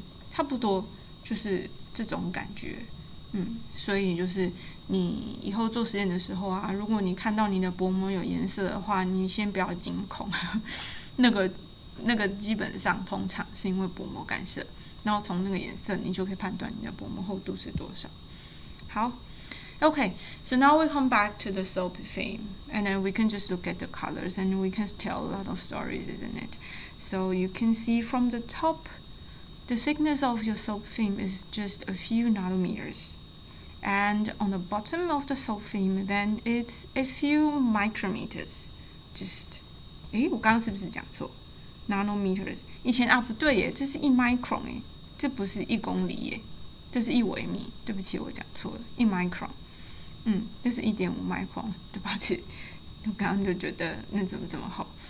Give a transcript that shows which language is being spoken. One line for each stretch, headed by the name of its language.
Chinese: 差不多就是这种感觉。所以就是你以后做实验的时候啊，如果你看到你的薄膜有颜色的话，你先不要惊恐。那个基本上通常是因为薄膜干涉，然后从那个颜色你就可以判断你的薄膜厚度是多少。好
English: Okay, so now we come back to the soap film, and then we can just look at the colors, and we can tell a lot of stories, isn't it? So you can see from the top, the thickness of your soap film is just a few nanometers. And on the bottom of the soap film, then it's a few micrometers.
Chinese: Just, 我刚刚是不是讲错 ？nanometers 以前不对耶，这是1 micron 耶，这不是1公里耶，这是1微米。对不起，我讲错了，1 micron。这是1.5 micron， 对不起，我刚刚就觉得那怎么这么厚？